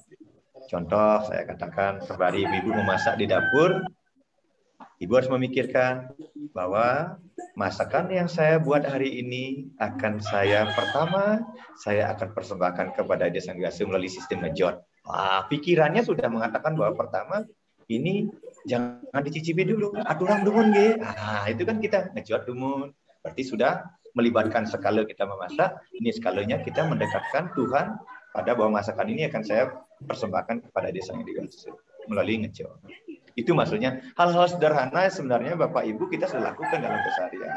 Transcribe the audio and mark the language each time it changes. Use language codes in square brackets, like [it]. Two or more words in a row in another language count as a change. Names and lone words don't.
[id] Contoh saya katakan, sembari ibu memasak di dapur, ibu harus memikirkan bahwa masakan yang saya buat hari ini akan saya akan persembahkan kepada Ida Sang Hyang Widi Wasa melalui sistem ngejot. Wah, pikirannya sudah mengatakan bahwa pertama ini jangan dicicipi dulu, [ban] aturan dumun ge. [id] Nah, itu kan kita [ban] ngejot dumun. [id] Berarti sudah melibatkan skala kita memasak, ini skalanya kita mendekatkan Tuhan pada bahwa masakan ini akan saya persembahkan kepada Ida Sang Hyang Widi Wasa melalui ngejot. Itu maksudnya hal-hal sederhana sebenarnya Bapak Ibu kita sudah lakukan dalam keseharian.